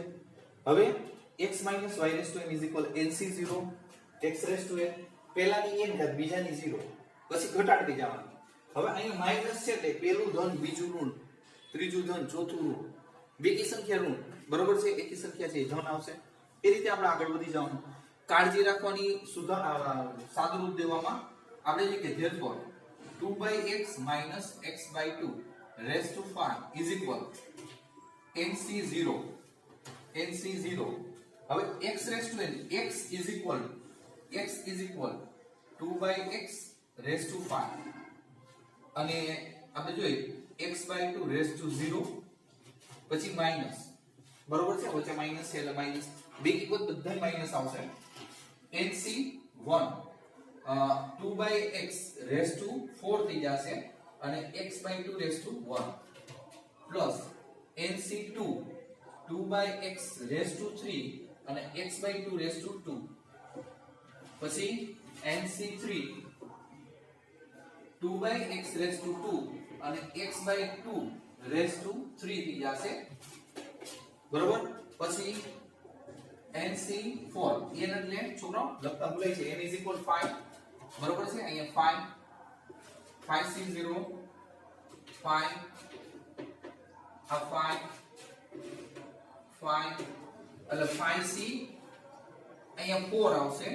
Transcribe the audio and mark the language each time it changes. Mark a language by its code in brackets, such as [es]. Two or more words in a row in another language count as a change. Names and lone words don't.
[gu] હવે x - y n LC0 x n, પહેલાની n ઘાત બીજાની 0, પછી ઘટાડતી જવાની. હવે અહીંયા માઈનસ છે એટલે પહેલું ધન બીજું ઋણ, ત્રીજું ધન ચોથું ઋણ, બેકી સંખ્યા ઋણ, બરોબર છે. એકી સંખ્યા છે એ ધન આવશે. એ રીતે આપણે આગળ વધી જવાનું. કાળજી રાખવાની સાદુરૂપ દેવામાં આપણે જે કે [en] therefore 2x - x/2 raised to 5 is equal NC0. હવે x raised to n, x is equal 2x raised to 5 [gu] અને આપણે જોઈએ [en] x/2 raised to 0 [gu] પછી માઈનસ, બરોબર છે. વચ્ચે માઈનસ છે એટલે માઈનસ બે કિંમત બધા માઈનસ આવશે. [en] NC1 2x raised to 4 [gu] થઈ જશે અને [en] x/2 raised to 1 પ્લસ NC2 2x raised to 3 અને x/2 raised to 2 પછી NC3 2x raised to 2 અને x/2 raised to 3 [gu] થઈ જશે, બરોબર. પછી NC4 n એટલે છોકરો લખતા ભૂલાય છે. n 5, બરોબર છે. અહીંયા 5C0 5 આ 5 એટલે 5C અહીંયા 4 આવશે.